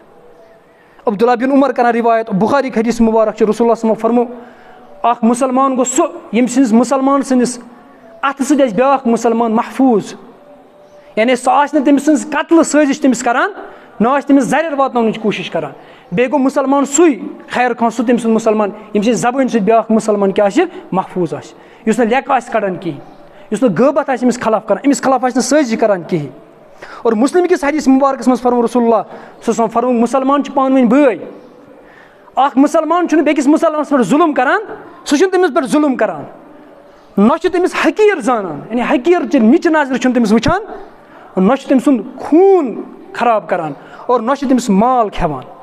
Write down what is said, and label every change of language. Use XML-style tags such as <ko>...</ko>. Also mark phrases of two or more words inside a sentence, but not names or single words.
<ks>عبداللہ بن عمر کران رِوایت بُخاری حدیث مُبارک چھُ</ks> <ar>رسول اللہ صلی اللہ علیہ وسلم</ar> <ks>فرموو اکھ مُسلمان گوٚو سُہ ییٚمہِ سٕنٛدِس مُسلمان سٕنٛدِس اَتھٕ سۭتۍ آسہِ بیٛاکھ مُسلمان محفوٗظ, یعنی سُہ آسہِ نہٕ تٔمۍ سٕنٛز قتلہٕ سٲزِش تٔمِس کران, نہ آسہِ تٔمِس زَرٮ۪ر واتناونٕچ کوٗشِش کران. بیٚیہِ گوٚو مُسلمان سُے خیر خان سُہ تٔمۍ سُنٛد مُسلمان ییٚمہِ سٕنٛزِ زبٲنۍ سۭتۍ بیٛاکھ مُسلمان کیٛاہ آسہِ محفوٗظ آسہِ, یُس نہٕ لیٚکہٕ آسہِ کَڑان کِہیٖنۍ, یُس نہٕ غٲبت آسہِ أمِس خلاف کران, أمِس خلاف آسہِ نہٕ سٲزی کران کِہیٖنۍ. اور مُسلم کِس حدیث مُبارکَس منٛز فرموو</ks> <ar>رسول اللہ صلی اللہ علیہ وسلم</ar> <ks>فرمووُکھ مُسلمان چھِ پانہٕ ؤنۍ بٲے. اکھ مُسلمان چھُنہٕ بیٚکِس مُسلمانَس پٮ۪ٹھ ظُلم کران, سُہ چھُنہٕ تٔمِس پٮ۪ٹھ ظُلم کران, نہ چھُ تٔمِس حقیٖر زانان یعنی حقیٖرچہِ نِچہِ نظرِ چھُنہٕ تٔمِس وٕچھان, نہ چھُ تٔمۍ سُنٛد خوٗن خراب کران اور نہ چھُ تٔمِس مال کھٮ۪وان.</ks>